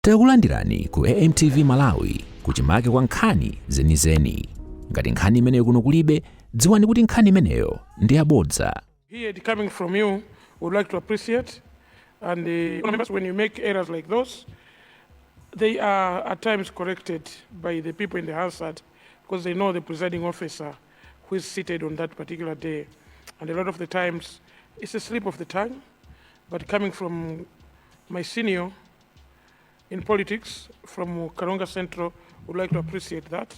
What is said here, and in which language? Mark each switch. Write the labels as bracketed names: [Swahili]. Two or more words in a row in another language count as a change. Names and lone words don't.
[Nyanja] Takulandirani ku AMTV Malawi kuchimake kwa nkhani zenizeni. Ngati nkhani imeneyo kuno kulibe, dziwani kuti nkhani imeneyo ndi yabodza. [English] Here coming from you, would like to appreciate, and when you make errors like those, they are at times corrected by the people in the Hansard because they know the presiding officer who is seated on that particular day. And a lot of the times, it's a slip of the tongue, but coming from my senior in politics from Karonga Central, would like to appreciate that.